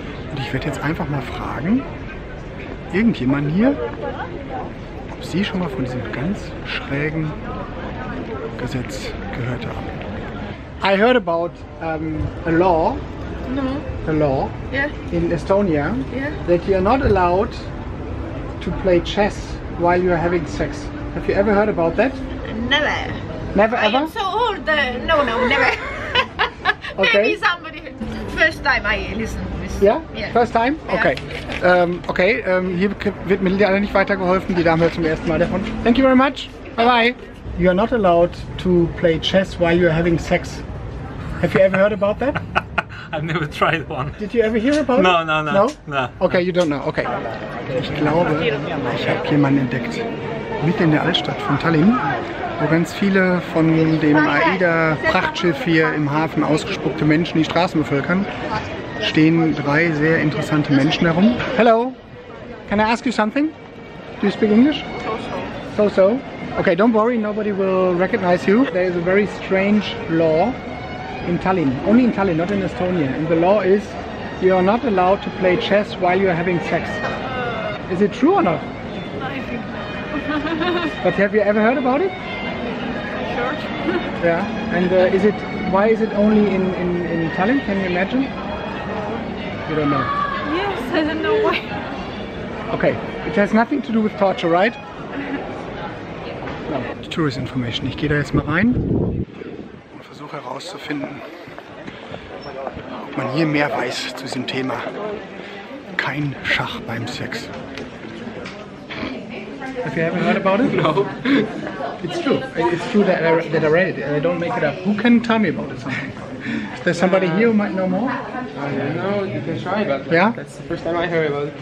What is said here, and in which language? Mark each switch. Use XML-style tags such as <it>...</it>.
<de>Und ich werde jetzt einfach mal fragen, irgendjemand hier, ob Sie schon mal von diesem ganz schrägen Gesetz gehört haben.</de> <en>I heard about a law, Yeah. in Estonia, Yeah. that you are not allowed to play chess while you are having sex. Have you ever heard about that? Never. Never I ever? am so old. No, never. Okay. Maybe somebody. First time I listen to this.</en> <de>Ja?</de> <en>Yeah. First time? Yeah. Okay.</en> <de>Hier wird mir leider nicht weitergeholfen. Die Dame hört zum ersten Mal davon.</de> <en>Thank you very much. Bye bye. You are not allowed to play chess while you are having sex. Have you ever heard about that? I've never tried one. Did you ever hear about it? No. Okay, you don't know. Okay.</en> <de>Ich glaube, ich habe jemanden entdeckt. Mitten in der Altstadt von Tallinn, wo ganz viele von dem AIDA-Prachtschiff hier im Hafen ausgespuckte Menschen die Straßen bevölkern, stehen 3 sehr interessante Menschen herum.</de> <en>Hello, can I ask you something? Do you speak English? So. Okay, don't worry, nobody will recognize you. There is a very strange law in Tallinn, only in Tallinn, not in Estonia. And the law is you are not allowed to play chess while you are having sex. Is it true or not? I think no. But have you ever heard about it? Sure. Yeah. And why is it only in Tallinn? Can you imagine? You don't know. Yes, I don't know why. Okay. It has nothing to do with torture, right? No. Tourist information.</en> <de>Ich gehe da jetzt mal rein und versuche herauszufinden, ob man hier mehr weiß zu diesem Thema. Kein Schach beim Sex.</de> <en>Have you ever heard about it? No. It's true. It's true that I read it and I don't make it up. Who can tell me about it? Something? Is there somebody here who might know more? No, you can try, but Yeah? that's the first time I heard about it.</en>